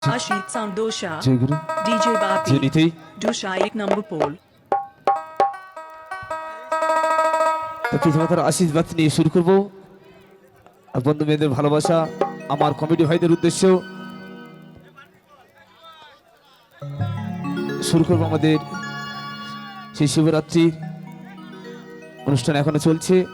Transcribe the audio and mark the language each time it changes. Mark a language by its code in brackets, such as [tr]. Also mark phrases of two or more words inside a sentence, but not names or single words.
[hi] Ashit Sound Dosha, जय गुरु DJ जय Bapi, नीति Dosha एक number pole. [bn] তো পিতামাতার আশীর্বাদ নিয়ে শুরু করব আর বন্ধু মেয়েদের ভালোবাসা আমার কমিটি ভাইদের উদ্দেশ্য শুরু করব আমাদের সেই শিবরাত্রির অনুষ্ঠান এখনো চলছে